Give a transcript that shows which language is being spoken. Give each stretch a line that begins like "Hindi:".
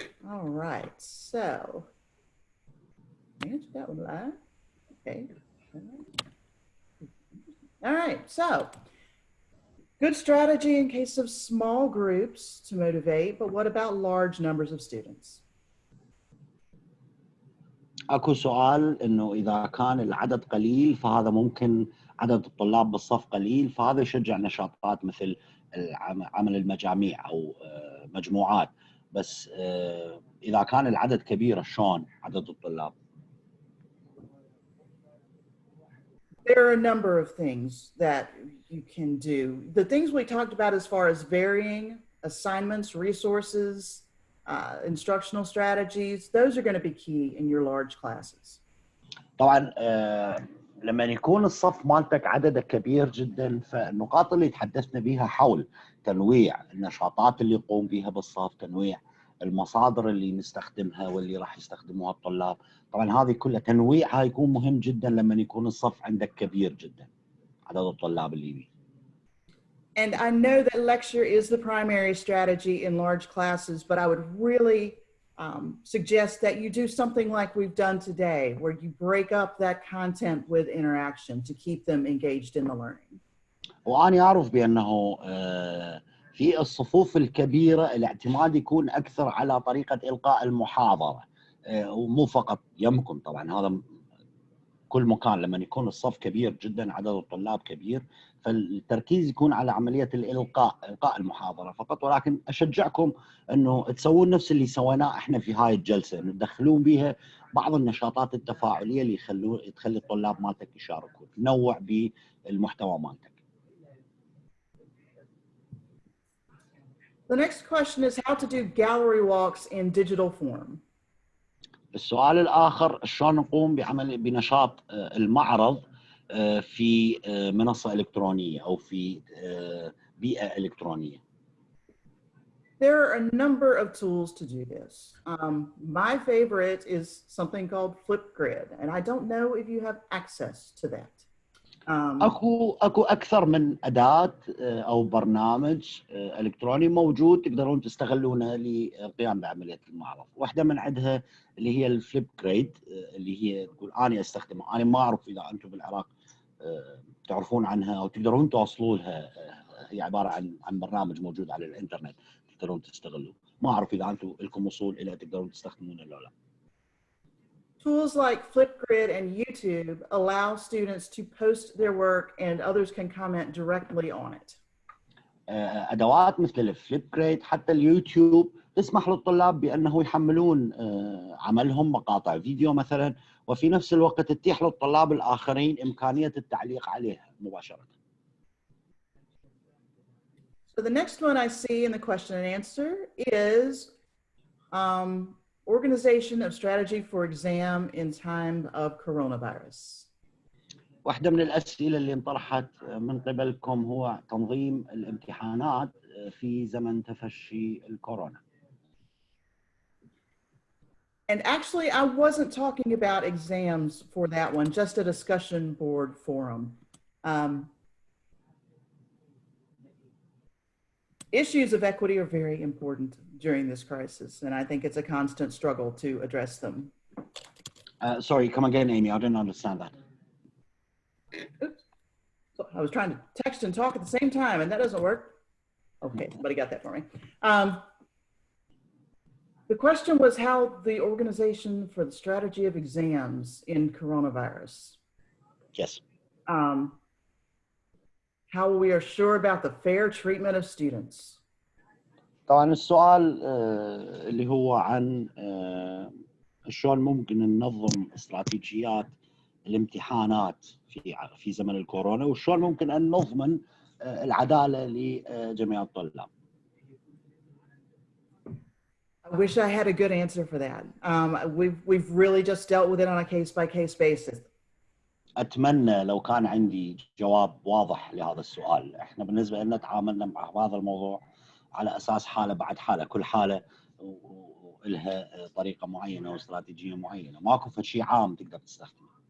English: All right, so answer that one live. Okay. All right, so good strategy in case of small groups to motivate, but what about large numbers of students?
Arabic: اكو سؤال انه اذا كان العدد قليل فهذا ممكن عدد الطلاب بالصف قليل، فهذا يشجع نشاطات مثل عمل المجاميع او مجموعات، بس اذا كان العدد كبير شلون عدد الطلاب؟
English: There are a number of things that you can do. The things we talked about as far as varying assignments, resources, instructional strategies, those are going to be key in your large classes.
Arabic: طبعا لما يكون الصف مالتك عدده كبير جدا، فالنقاط اللي تحدثنا بها حول تنويع النشاطات اللي يقوم بها بالصف، تنويع المصادر اللي نستخدمها واللي راح يستخدموها الطلاب، طبعا هذه كلها تنويعها يكون مهم جدا لما يكون الصف عندك كبير جدا عدد الطلاب اللي بيه.
English: And I know that lecture is the primary strategy in large classes, but I would really suggest that you do something like we've done today, where you break up that content with interaction to keep them engaged in the learning.
Arabic: وأنا أعرف بأنه في الصفوف الكبيرة الاعتماد يكون أكثر على طريقة إلقاء المحاضرة، ومو فقط يمكن، طبعا هذا كل مكان لما يكون الصف كبير جدا عدد الطلاب كبير، فالتركيز يكون على عملية إلقاء المحاضرة فقط. ولكن أشجعكم أنه تسوون نفس اللي سويناه إحنا في هاي الجلسة، أنه تدخلون بها بعض النشاطات التفاعلية اللي تخلي الطلاب مالتك يشاركون، تنوع بالمحتوى مالتك.
English: The next question is how to do gallery walks in digital form.
Arabic: السؤال الآخر شلون نقوم بنشاط المعرض في منصة إلكترونية أو في بيئة إلكترونية.
English: There are a number of tools to do this. My favorite is something called Flipgrid, and I don't know if you have access to that.
Arabic: اكو اكثر من اداه او برنامج الكتروني موجود تقدرون تستغلونه للقيام بعمليه المعرض. واحده من عندها اللي هي الفليب جريد، اللي هي تقول انا استخدمها، انا ما اعرف اذا انتم بالعراق تعرفون عنها او تقدرون توصلوا لها. هي عباره عن برنامج موجود على الانترنت تقدرون تستغلوه، ما اعرف اذا انتم لكم وصول الى تقدرون تستخدمونه ولا لا.
English: Tools like Flipgrid and YouTube allow students to post their work and others can comment directly on it.
Arabic: أدوات مثل الفليب جريد حتى اليوتيوب تسمح للطلاب بأنه يحملون عملهم مقاطع فيديو مثلا، وفي نفس الوقت تتيح للطلاب الآخرين إمكانية التعليق عليها مباشرة.
English: So So the next one I see in the question and answer is organization of strategy for exam in time of coronavirus.
Arabic: واحدة من الأسئلة اللي انطرحت من قبلكم هو تنظيم الامتحانات في زمن تفشي الكورونا.
English: And actually, I wasn't talking about exams for that one, just a discussion board forum. Issues of equity are very important during this crisis, and I think it's a constant struggle to address them. Sorry, come again, Amy. I didn't understand that. Oops. So I was trying to text and talk at the same time, and that doesn't work. Okay, somebody got that for me. The question was how the organization for the strategy of exams in coronavirus. Yes. How we are sure about the fair treatment of students.
Arabic: طبعا السؤال اللي هو عن شلون ممكن ننظم استراتيجيات الامتحانات في زمن الكورونا وشلون ممكن أن نضمن العدالة لجميع الطلاب.
English: I wish I had a good answer for that. We've really just dealt with it on a case-by-case basis.
Arabic: أتمنى لو كان عندي جواب واضح لهذا السؤال. إحنا بالنسبة لنا تعاملنا مع هذا الموضوع على أساس حالة بعد حالة، كل حالة لها طريقة معينة واستراتيجية معينة، ماكو شيء عام تقدر تستخدمه.